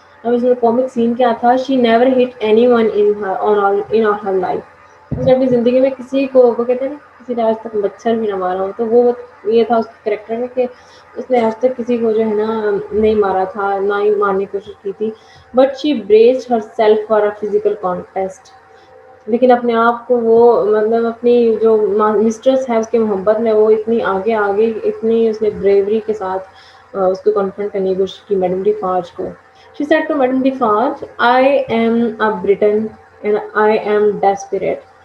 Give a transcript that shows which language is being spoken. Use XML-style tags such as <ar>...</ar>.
<ur>اب اس میں کامک سین کیا تھا؟</ur> <en>she never hit anyone in her life.</en> <ur>اس نے اپنی زندگی میں کسی کو، وہ کہتے ہیں نا کسی نے آج تک مچھر بھی نہ مارا ہو، تو وہ یہ تھا اس کے کریکٹر میں کہ اس نے آج تک کسی کو جو ہے نا نہیں مارا تھا، نہ ہی مارنے کی کوشش کی تھی.</ur> <en>But she braced herself for a physical contest.</en> <ur>لیکن اپنے آپ کو وہ مطلب اپنی جو مسٹرس ہے اس کے محبت میں وہ اتنی آگے آگے اتنی اس نے بریوری کے ساتھ اس کو کنفرنٹ کرنے کی کوشش کی میڈم ڈیفارج کو.</ur> <en>She said to Madame Defarge, I am a Briton and I am desperate.</en>